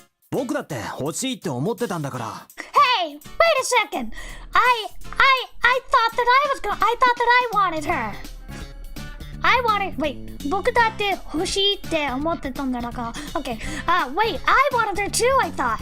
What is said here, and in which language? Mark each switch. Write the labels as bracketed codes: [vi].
[ja] 僕だって欲しいって思ってたんだから。 [en] Hey, wait a second. I thought that I wanted her. Wait, [ja] 僕だって欲しいって思ってたんだから。 [en] Okay. Wait, I wanted her too, I thought.